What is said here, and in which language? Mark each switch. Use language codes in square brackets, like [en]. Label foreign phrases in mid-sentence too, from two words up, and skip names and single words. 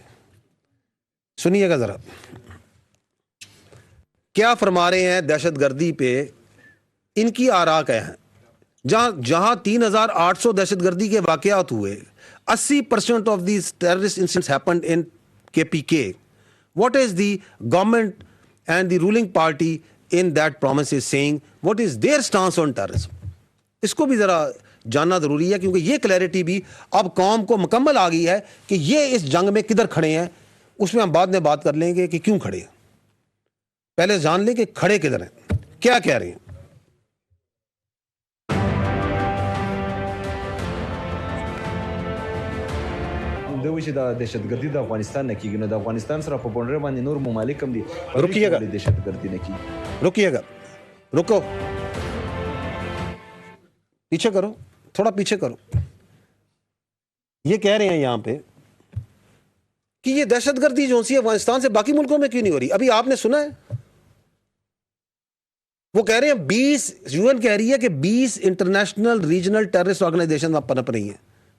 [ur] سنیے گا ذرا کیا فرما رہے ہیں دہشت گردی پہ. ان کی آراء کیا ہیں. جہاں 3800 دہشت گردی کے واقعات ہوئے, [en] 80% of these terrorist incidents happened in KPK. What is the government and the ruling party in that province is saying? What is their stance on terrorism? [ur] اس کو بھی ذرا جاننا ضروری ہے, کیونکہ یہ کلیئرٹی بھی اب قوم کو مکمل آ گئی ہے کہ یہ اس جنگ میں کدھر کھڑے ہیں. اس میں ہم بعد میں بات کر لیں گے کہ کیوں کھڑے ہیں. پہلے جان لیں کہ کھڑے کدھر ہیں, کیا کہہ رہے ہیں. [ps] دوی چې د دهشتګردي د افغانستان نه کیږي, نو د افغانستان سره په بونډر باندې نور ممالک هم دي, [ur] رکیے گا [ps] دهشتګردي نه کیږي. [ur] رکیے گا, رکو, پیچھے کرو, تھوڑا پیچھے کرو. یہ کہہ رہے ہیں یہاں پہ کہ یہ دہشت گردی جو سی افغانستان سے باقی ملکوں میں کیوں نہیں ہو رہی. ابھی آپ نے سنا ہے وہ کہہ رہے ہیں 20 UN کہہ رہی ہے کہ 20 [en] international regional terrorist organisation [ur] اب پنپ رہی ہیں.